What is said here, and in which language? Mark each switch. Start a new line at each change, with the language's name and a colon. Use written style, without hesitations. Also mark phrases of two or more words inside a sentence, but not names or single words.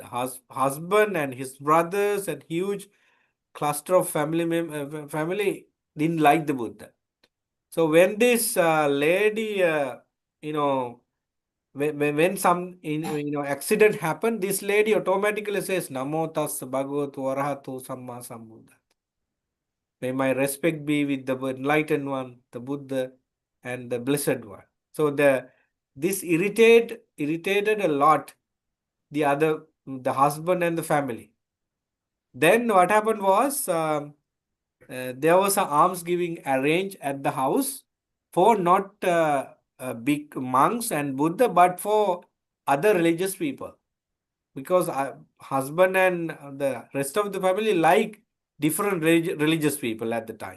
English: Husband and his brothers and huge cluster of family didn't like the Buddha. So when this lady, when some accident happened, this lady automatically says,
Pali: Namo tassa bhagavato arahato samma sambuddha.
English: May my respect be with the enlightened one, the Buddha, and the blessed one. So this irritated a lot the husband and the family. Then what happened was there was an alms giving arranged at the house for not big monks and Buddha, but for other religious people, because husband and the rest of the family like different religious people at the time.